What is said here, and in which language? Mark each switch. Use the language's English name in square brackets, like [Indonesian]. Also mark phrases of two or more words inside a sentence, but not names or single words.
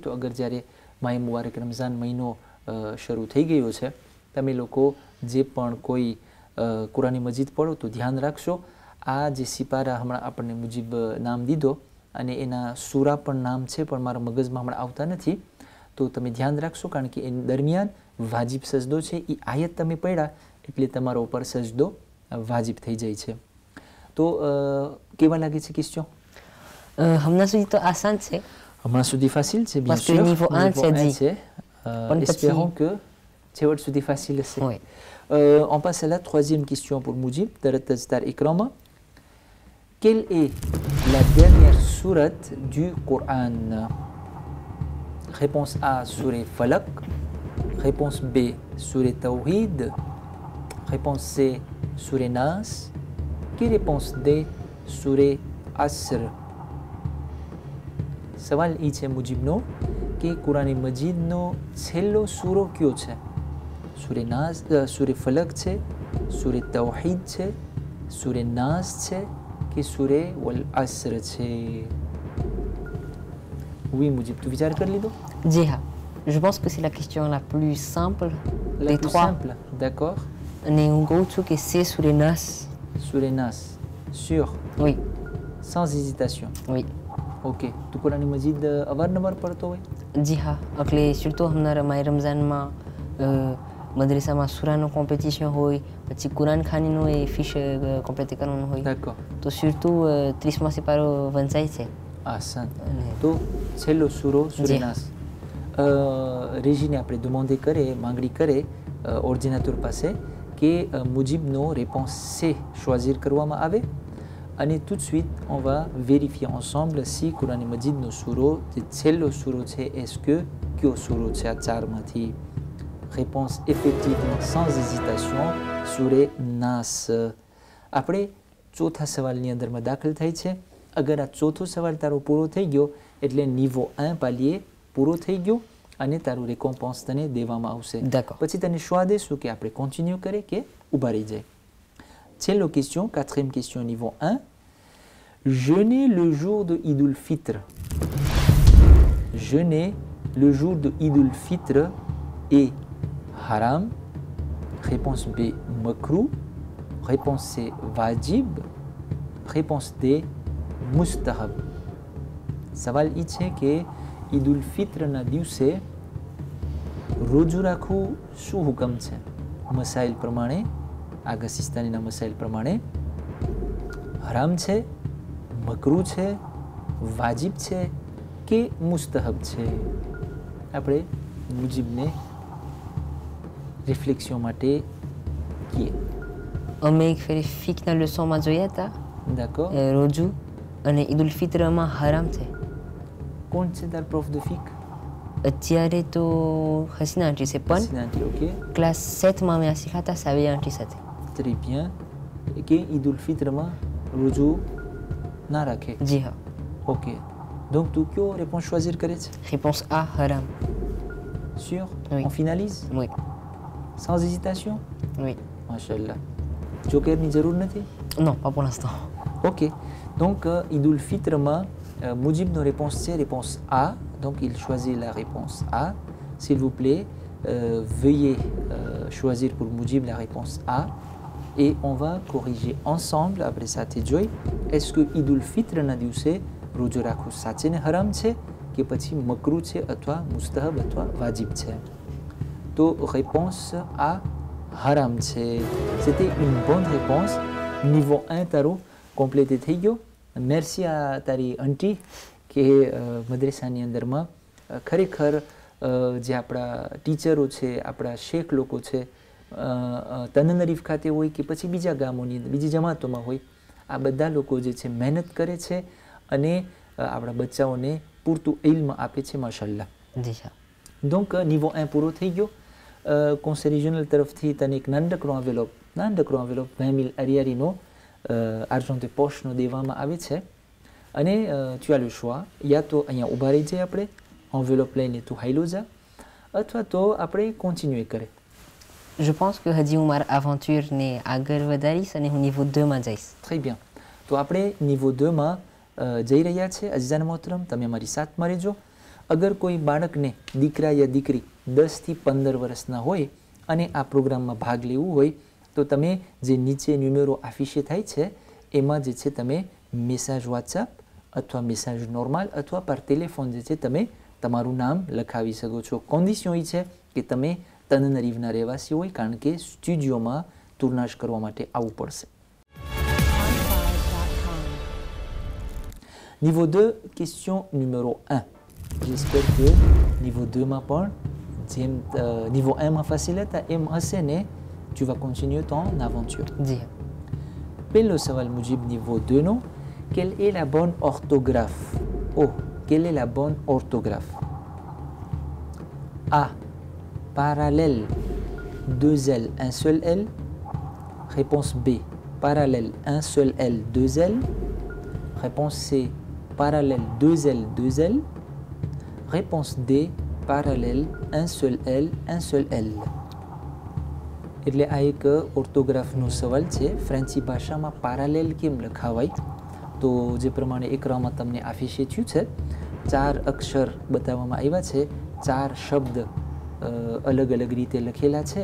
[Gujarati] તો અગર જ્યારે માહે મુબારક રમઝાન મહિનો શરૂ થઈ ગયો છે તમે લોકો જે પણ કોઈ કુરાની મજીદ પઢો તો ધ્યાન રાખશો આ જે સિપારા હમણાં આપણને મુજીબ નામ દીધો અને એના સૂરા પણ નામ છે પણ મારા મગજમાં હમણાં આવતા નથી. તો તમે ધ્યાન રાખશો કારણ કે એની દરમિયાન વાજિબ સજદો છે એ આયત તમે પડ્યા એટલે તમારા ઉપર સજદો વાજિબ થઈ જાય છે. તો કેવા લાગે છે ક્વેશ્ચન? હમણાં સુધી તો આસાન છે. હમણાં સુધી ફાસિલ છે bien [French] Parce que sûr. niveau 1 c'est dit. Espérons que [Gujarati] છેવટ સુધી facile હશે. [French] Oui. On passe à la troisième question pour Moujib. Tarattaz Tar Ikrama. Quelle est la dernière sourate du Coran? Réponse A, Sourate Falaq. Réponse B, Sourate Tawhid. Réponse C, Sourate Nas. Qui réponse D, Sourate Asr? [Gujarati] સવાલ એ છે મુજીબનો કે કુરાની મજીદનો છેલ્લો સૂરો કયો છે? સૂરે નાસ, સૂરે ફલક છે, સૂરે તૌહીદ છે, સૂરે નાસ છે કે સૂરે વલ અસર છે? Oui મુજીબ, તું વિચાર કરી લીધો? [Hindi] जी हाँ. [French] Je pense que c'est la question la plus simple La des plus trois. simple, d'accord. [Gujarati] અને હું કહું છું કે c'est સૂરે નાસ. સૂરે નાસ, [French] sûr, Oui. sans hésitation. Oui. [Gujarati] Ok, તું કુરાની મજીદ અવારનવાર પડતો હોય? જી હા. એટલે surtout હમણાં માય રમઝાનમાં મદ્રેસામાં સૂરાનો કોમ્પિટિશન હોય પછી કુરાન ખાનીનું એ ફિશ કોમ્પ્લીટ કરવાનું હોય [French] D'accord. [Gujarati] તો surtout 30મા સિપારો વંચાય છે. આસાન. અને તો છેલ્લો સૂરો સૂરે જી. નાસ. રેજીને આપણે demande કરે, માંગણી કરે ઓર્ડિનેટર પાસે કે મુજીબનો [French] réponse C choisir [Gujarati] કરવામાં આવે. અને [French] tout de suite on va vérifier ensemble si [Gujarati] કુરાની મજીદનો સૂરો જે છેલ્લો સૂરો છે [French] est-ce que [Gujarati] કયો સૂરો છે આ ચારમાંથી? [French] réponse effectivement sans hésitation [Gujarati] સૂરે નાસ. આપણે ચોથા સવાલની અંદરમાં દાખલ થાય છે. અગર આ ચોથો સવાલ તારો પૂરો થઈ ગયો એટલે niveau 1 પાલીએ પૂરો થઈ ગયો અને તારું récompense તને દેવામાં આવશે. [French] D'accord. [Gujarati] પછી તને choix દેશું કે આપણે continue કરે કે ઊભા રહી જાય. [French] Tiens, la question, quatrième question niveau 1. Jeûner le jour de Eid al-Fitr. Jeûner le jour de Eid al-Fitr est haram. Réponse B, makruh. Réponse C, wajib. Réponse D, mustahab. [Gujarati] સવાલ એ છે કે ઈદ ઉલ ફિત્રના દિવસે રોજુ રાખવું શું હુકમ છે? મસાઇલ પ્રમાણે આગા સિસ્તાનીના મસાઇલ પ્રમાણે હરામ છે, મકરૂ છે, વાજિબ છે કે મુસ્તહબ છે? આપણે મુજીબને રિફ્લેક્શન માટે કહીએ. અમે એક ફેરી ફિકના લેસનમાં જોયા હતા. [French] d'accord. [Gujarati] રોજુ અને ઈદ ઉલ ફિત્રમાં હરામ છે. કોણ છે તાર પ્રોફ ધ ફિક? અત્યારે તો હસીના આંટી છે પણ [French] Sinan, ok. [Gujarati] ક્લાસ 7માં અમે આ શીખાતા સાવી આંટી સાથે. [French] Très bien. [Gujarati] કે ઈદ ઉલ ફિત્રમાં રોજો ના રાખે. [Hindi] जी हाँ. [French] Ok. Donc tu kyo réponse choisir [Gujarati] કરે છે? [French] Réponse A, haram. Sûr? Oui. On finalise? Oui. Sans hésitation? Oui. Mashallah. [Gujarati] જોકરની જરૂર નથી? [French] Non, pas pour l'instant. Ok. Donc [Gujarati] ઈદ ઉલ ફિત્રમાં મુજીબનો [French] réponse c'est réponse A. Donc il choisit la réponse A. S'il vous plaît, veuillez choisir pour Moujib la réponse A. Et on va corriger ensemble après ça. Est-ce que [Gujarati] ઈદ ઉલ ફિત્રના દિવસે રોજો રાખવું સાચે ને હરામ છે કે પછી મકરૂ છે અથવા મુસ્તહબ અથવા વાજિબ છે? તો [French] réponse A, [Gujarati] haram છે. [French] C'était une bonne réponse. Niveau 1 [Gujarati] તારો complété થઈ ગયો. [French] Merci à [Gujarati] તારી આંટી કે મદ્રેસાની અંદરમાં ખરેખર જે આપણા ટીચરો છે, આપણા શેખ લોકો છે, તનનરીફ ખાતે હોય કે પછી બીજા ગામોની અંદર બીજી જમાતોમાં હોય, આ બધા લોકો જે છે મહેનત કરે છે અને આપણા બચ્ચાઓને પૂરતું ઇલ્મ આપે છે. માશાલ્લાહ. [Hindi] जी हाँ. [French] Donc niveau [Gujarati] 1 પૂરો થઈ ગયો. [French] conseil régional [Gujarati] તરફથી તને એક નાનકડો envelope 20,000 અરિયારીનો [French] argent de poche [Gujarati] નો દેવામાં આવે છે અને [French] tu as le choix. [Gujarati] યા તો અહીંયા ઊભા રહી જાય આપણે envelope લઈને તું હાઈલો જા અથવા તો આપણે continuer કરે. [French] Je pense que [Gujarati] Hadi Oumar Aventure ને આગળ વધારીશ અને હું niveau 2 માં જઈશ. [French] Très bien. [Gujarati] તો આપણે niveau 2 માં જઈ રહ્યા છે. અઝીઝાન મોહતરમ, તમે અમારી સાથમાં રહેજો. અગર કોઈ બાળકને દીકરા યા દીકરી 10 થી 15 વર્ષના હોય અને આ પ્રોગ્રામમાં ભાગ લેવું હોય તો તમે જે નીચે ન્યુમેરો આફિશે થાય છે એમાં જે છે તમે મેસેજ વોટ્સએપ અથવા મેસેજ નોર્મલ અથવા પર ટેલિફોન જે છે તમે તમારું નામ લખાવી શકો છો. કન્ડિશન એ છે કે તમે તનનરીફના રહેવાસી હોય કારણ કે સ્ટુડિયોમાં ટુર્નાશ કરવા માટે આવવું પડશે. [French] Niveau 2, question numéro 1. J'espère que niveau [Gujarati] 2 માં પણ જેમ [French] niveau 1 [Gujarati] માં facile હતા એમ હશે ને. [French] Tu vas continuer ton aventure. [Hindi] जी हाँ. [Gujarati] પહેલો સવાલ મુજબ niveau 2 નો, [French] quelle est la bonne orthographe? Oh, quelle est la bonne orthographe? A, parallèle, 2 L, 1 seul L. Réponse B, parallèle, 1 seul L, 2 L. Réponse C, parallèle, 2 L, 2 L. Réponse D, parallèle, 1 seul L, 1 seul L. [Gujarati] એટલે આ એક ઓર્થોગ્રાફનો સવાલ છે. ફ્રેન્ચી ભાષામાં parallel કેમ લખાવાય? તો જે પ્રમાણે એકરામાં તમને આફિશે થયું છે, 4 અક્ષર બતાવવામાં આવ્યા છે, 4 શબ્દ અલગ અલગ રીતે લખેલા છે.